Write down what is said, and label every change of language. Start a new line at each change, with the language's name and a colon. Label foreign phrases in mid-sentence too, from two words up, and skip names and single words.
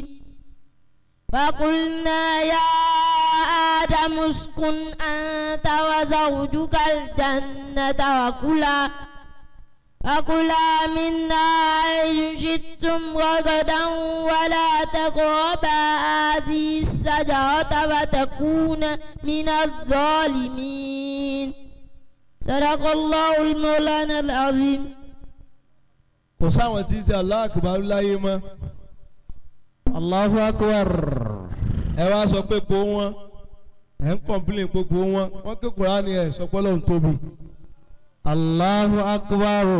Arabic: فقلنا يا آدم اسكن أنت وزوجك الجنة وكلا منها حيث شئتم رغدا ولا تقربا هذه الشجرة فتكونا من الظالمين. صدق الله المولانا العظيم.
Yoruba: kò sáwọn tí ń ṣe
Arabic: الله أكبر
Yoruba: láyé mọ́.
Arabic: الله أكبر.
Yoruba: ẹ wá sọ pé po wọn ẹ ń kọ̀m̀pìlìn gbogbo wọn wọ́n ké Kùránì ẹ̀ sọ pé Ọlọ́run tóbi.
Arabic: الله أكبر.